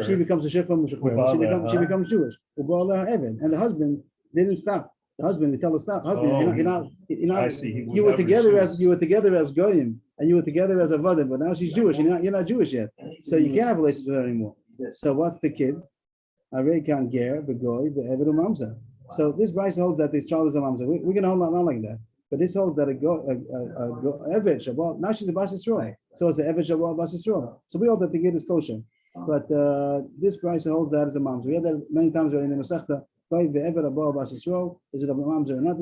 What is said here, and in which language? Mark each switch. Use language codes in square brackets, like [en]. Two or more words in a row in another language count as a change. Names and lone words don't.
[en] She becomes a shifcha. She becomes Jewish. And the husband didn't stop. The husband, we tell her stop. Husband, I see. You were together as goyim, and you were together as a vadim, but now she's Jewish. You're not Jewish yet, so you can't have relations with her anymore. So what's the kid? [he] הרי כאן גר בגוי בעבד וממזר. [en] So this Bryce holds that this child is a mamzer. We're going to hold not like that. But this holds that a [he] עבד שבת, [en] now she's a [he] בת ישראל. [en] So it's an [he] עבד שבת בת ישראל. [en] So we hold that the kid is kosher. But this Bryce holds that as a mamzer. We have that many times in the Masechta. Is it a mamzer or not?